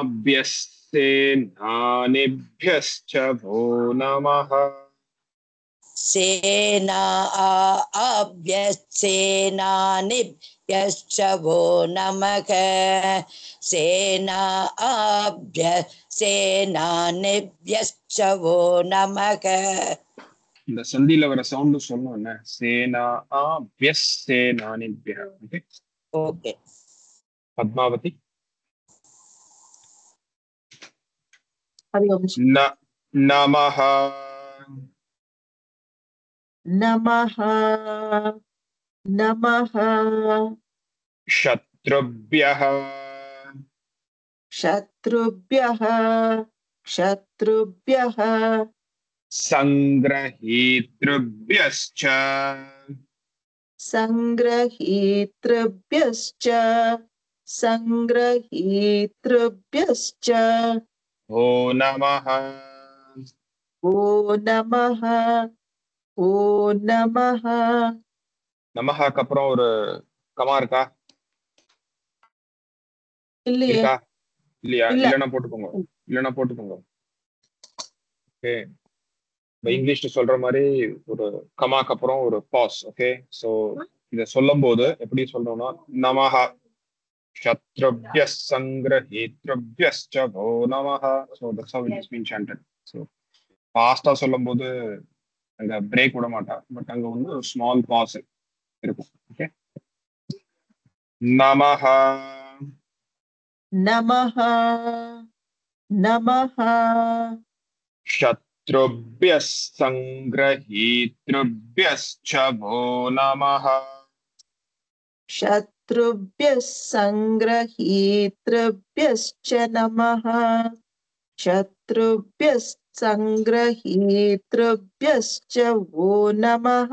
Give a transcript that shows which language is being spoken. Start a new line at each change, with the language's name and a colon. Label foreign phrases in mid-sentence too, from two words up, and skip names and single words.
Sanskrit: सेनाभ्यस्तेनानिभ्यश्च वो नमः सेनाभ्यश्च वो नमः सेनाभ्यश्च वो नमः
Tamil: இந்த சந்தில வர சவுண்ட் சொன்னோம் என்ன
Sanskrit: सेना आभ्यस् सेनानिभ्य
Tamil: ஓகே ओके பத்மாவதி
Sanskrit: हरि ओम नमः नमः नमः शत्रुभ्यः शत्रुभ्यः शत्रुभ्यः संग्रहीतृभ्यश्च संग्रहीतृभ्यश्च संग्रहीतृभ्यश्च ओ नमः ओ नमः ओ नमः
Tamil: நமஹாக்கு அப்புறம் ஒரு கமா இருக்கா இல்லையே இருக்கா இல்லையா இல்ல இல்லனா போட்டுக்கோங்க ஓகே இங்கிலீஷ்ல சொல்ற மாதிரி ஒரு கமாக்கு அப்புறம் ஒரு பாஸ்
English: okay so
Tamil: இத சொல்லும்போது எப்படி சொல்றோம்னா நமஹ
Sanskrit: शत्रुभ्यः संग्रहीतृभ्यश्च भो नमः
English: so that's how it is being chanted so
Tamil: ஃபாஸ்டா சொல்லும்போது அங்க பிரேக் விட மாட்டா பட் அங்க வந்து ஒரு
English: small pause
Tamil: இருக்கும் ஓகே நமஹ
Sanskrit: नमः नमः शत्रुभ्यः संग्रहीतृभ्यश्च भो नमः शत्रुभ्यः संग्रहीतृभ्यश्च नमः शत्रुभ्यः संग्रहीतृभ्यश्च वो नमः